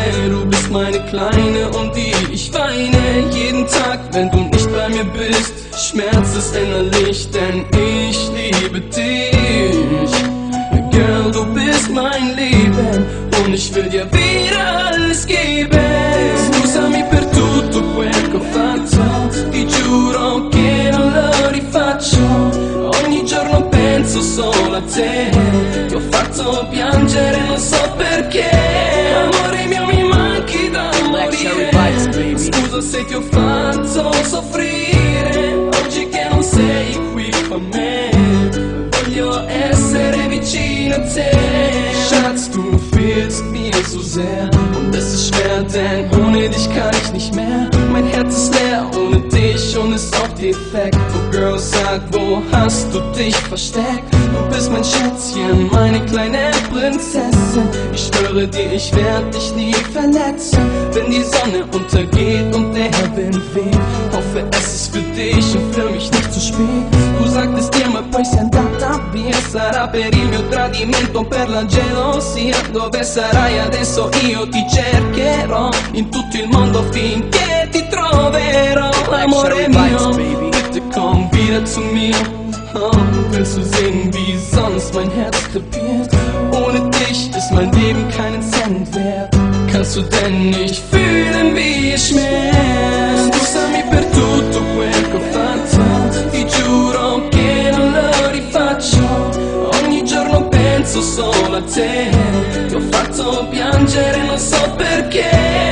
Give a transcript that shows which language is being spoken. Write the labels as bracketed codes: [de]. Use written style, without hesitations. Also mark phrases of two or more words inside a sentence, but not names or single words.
[de] Du bist meine Kleine, um die ich weine. Jeden Tag, wenn du nicht bei mir bist, schmerzt es innerlich, denn ich liebe dich. Girl, du bist mein Leben und ich will dir wieder alles geben. [it] Scusami per tutto quel che ho fatto. Ti giuro che non lo rifaccio. Ogni giorno penso solo a te. Ti ho fatto piangere, non so perché. Amore mio, mi manchi da Black Cherry morire. [en] Vibes, baby. [it] Scusa se ti ho fatto soffrire. Oggi che non sei qui con me, voglio essere vicino a te. [de] Schatz, du fehlst mir so sehr und es ist schwer, denn ohne dich kann ich nicht mehr. Mein Herz ist leer ohne dich und ist auch defekt. Oh Girl, sag, wo hast du dich versteckt? Du bist mein Schätzchen, meine kleine Prinzessin. Ich schwöre dir, ich werd dich nie verletzen. Wenn die Sonne untergeht und der Wind weht, hoffe es ist für dich und für mich nicht zu spät. Tu sagtest dir, [it] ma poi sei andata via. Sarà per il mio tradimento, per la gelosia. Dove sarai adesso? Io ti cercherò in tutto il mondo finché ti troverò. Amore mio, [de] bitte komm wieder zu mir. Oh, willst du sehen, wie sonst mein Herz krepiert? Ohne dich ist mein Leben keinen Cent wert. Kannst du denn nicht fühlen, wie es schmerzt? [it] Scusami per tutto quel che ho fatto. Ti giuro che non lo rifaccio. Ogni giorno penso solo a te. Ti ho fatto piangere, non so perché.